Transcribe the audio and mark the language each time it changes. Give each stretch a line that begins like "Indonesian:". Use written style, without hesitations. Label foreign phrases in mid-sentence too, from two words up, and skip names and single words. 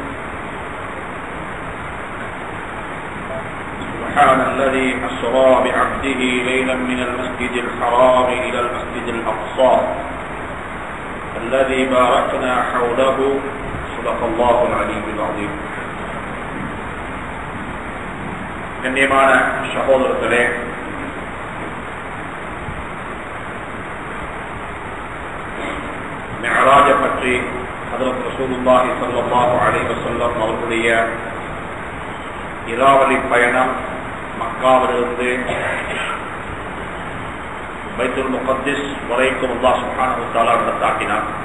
Arabic: سبحان الذي أسرى بعبده ليلا من المسجد الحرام إلى المسجد الأقصى الذي باركنا حوله صدق الله العلي العظيم.
Tamil: கண்ணியமான சகோதரர்களே, மிஅராஜ பற்றி ஹஜ்ரத் ரசூலுல்லாஹி
Arabic: صلى الله عليه وسلم
Tamil: அவர்களுடைய இராவலி பயணம் மக்காவிலிருந்து பைத்துல் முகத்திஸ் வரைக்கும்
Arabic: الله سبحانه وتعالى
Tamil: நடத்தாக்கினார்.